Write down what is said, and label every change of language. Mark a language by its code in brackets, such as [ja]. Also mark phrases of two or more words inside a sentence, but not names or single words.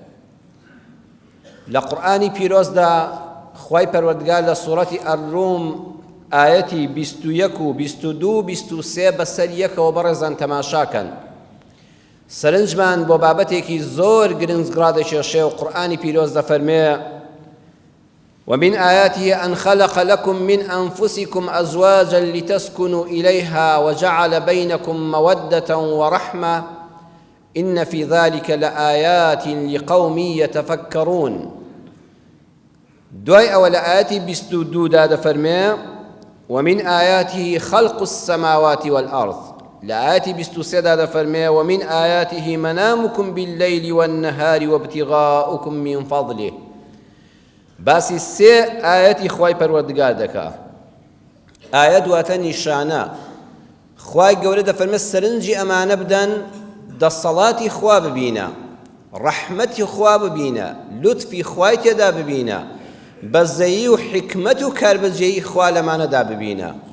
[ckb] لە قورئانی پیرۆزدا خوای پەروەردگار لە سوورەتی ئەڕوم ئایەتی 21 و 22 و 23 بەسەر یەکەوە بەڕێزان تەماشاکەن. سەرنجمان بۆ بابەتێکی زۆر گرنگڕا دەکێشێ و قورئانی پیرۆز دەفەرمێ: [ar] ومن آياته أن خلق لكم من أنفسكم أزواجا لتسكنوا إليها وجعل بينكم مودة ورحمة إن في ذلك لآيات لقوم يتفكرون. [ckb] دوای ئەوە لە ئاەتی 22 دا دەفەرمێ: [ar] ومن آياته خلق السماوات والأرض. [ckb] لە ئاەتی 23 دا دەفەرمێ: [ar] ومن آياته منامكم بالليل والنهار وابتغاؤكم من فضله. [ckb] باسی سێ ئاەتی خوای پەروەردگار دەکا. ئاەت دواتە نیشانە. خوای گەورە دەفەرمێ سەرنجی ئەمانە بدەن، دەسەڵاتی خوا ببینە، ڕەحمەتی خوا ببینە، لوتفی خوای تێدا ببینە، بەزەیی و حکمت و کاربەجێیی خوا لەمانەدا ببینە.